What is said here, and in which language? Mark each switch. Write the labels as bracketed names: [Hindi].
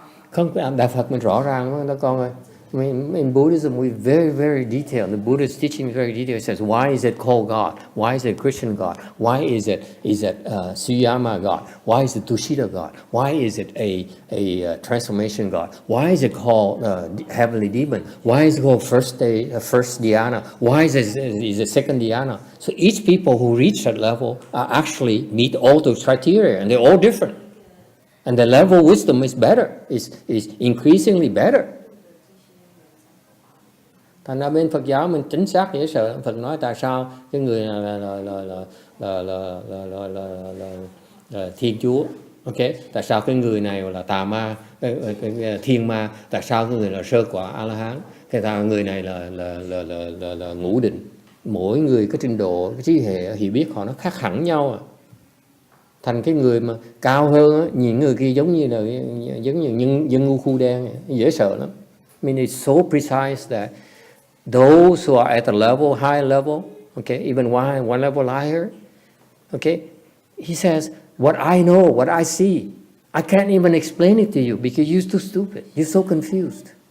[Vietnamese] Không, Đạo Phật mình rõ ràng đó con ơi. [English] In Buddhism, we very, very detailed. The Buddhist teaching is very detailed. It says, why is it called God? Why is it Christian God? Why is it Suyama God? Why is it Tushita God? Why is it a transformation God? Why is it called heavenly demon? Why is it called first dhyana? Why is it second dhyana? So each people who reach that level actually meet all those criteria, and they're all different. And the level of wisdom is better, is increasingly better. [Vietnamese] Thành ra bên Phật giáo mình chính xác dễ sợ. Phật nói tại sao cái người là Thiên Chúa, ok? Tại sao cái người này là tà ma, thiên ma? Tại sao cái người là sơ quả A La Hán? Cái người này là ngũ định. Mỗi người cái trình độ, cái trí hệ hiểu biết họ nó khác hẳn nhau à. Thành cái người mà cao hơn á, nhìn người kia giống như dân ngu khu đen, dễ sợ lắm. [English] I mean, it's so precise that those who are at the level, high level, okay, even one level higher, okay, he says, what I know, what I see, I can't even explain it to you because you're too stupid. You're so confused.